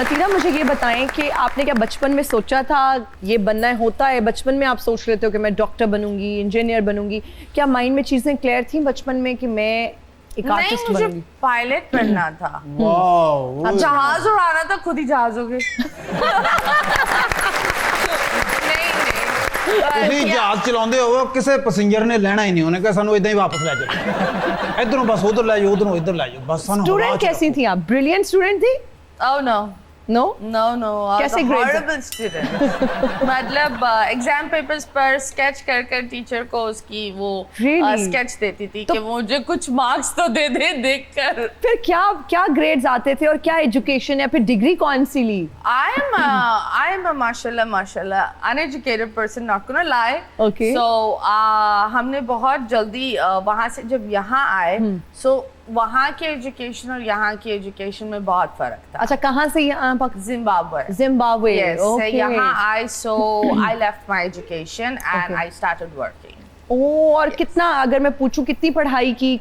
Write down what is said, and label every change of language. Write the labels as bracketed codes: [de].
[hi] मतीरा, मुझे ये बताएं कि आपने क्या बचपन में सोचा था ये बनना होता है? बचपन में आप सोच रहे थे कि मैं डॉक्टर बनूंगी, इंजीनियर बनूंगी? क्या माइंड में चीजें क्लियर थी बचपन में कि मैं एक नहीं, आर्टिस्ट मुझे बनूंगी? पायलट बनना था। वाह अब जहाज उड़ाना था, खुद ही जहाज हो गए। [pa] ਤੁਸੀਂ ਜਹਾਜ਼ ਚਲਾਉਂਦੇ ਹੋ ਕਿਸੇ ਪੈਸੇਂਜਰ ਨੇ ਲੈਣਾ ਹੀ ਨਹੀਂ, ਉਹਨੇ ਕਿਹਾ ਸਾਨੂੰ ਇਦਾਂ ਹੀ ਵਾਪਸ ਲੈ ਜਾਓ, ਇਧਰੋਂ ਬਸ ਉਧਰ ਲੈ ਜਾਓ, ਉਧਰੋਂ ਇੱਧਰ ਲੈ ਜਾਓ, ਬਸ ਸਾਨੂੰ [hi] स्टूडेंट कैसी थी आप? ब्रिलियंट स्टूडेंट थी? [en] Oh no. No No, [hi] कैसे grades? Horrible student. मतलब एग्जाम पेपर्स पर स्केच कर कर टीचर को उसकी वो [en] Really? [hi] स्केच देती थी तो- कि मुझे कुछ मार्क्स तो दे दे देखकर। फिर क्या क्या ग्रेड्स आते थे और क्या एजुकेशन या फिर डिग्री कौन सी ली? [en] I am a mashallah uneducated person, not gonna lie. Okay. [hi] So हमने बहुत जल्दी वहाँ से जब यहाँ आए, so वहाँ के एजुकेशन और यहाँ की एजुकेशन में बहुत फर्क था। अच्छा, कहाँ से यहाँ? [en] Zimbabwe. [hi] जिम्बाब्वे। [en] Yes, Okay. यहाँ I so I left my education and Okay. I started working. [hi] ओ, और कितना, अगर मैं पूछूं कितनी पढ़ाई की?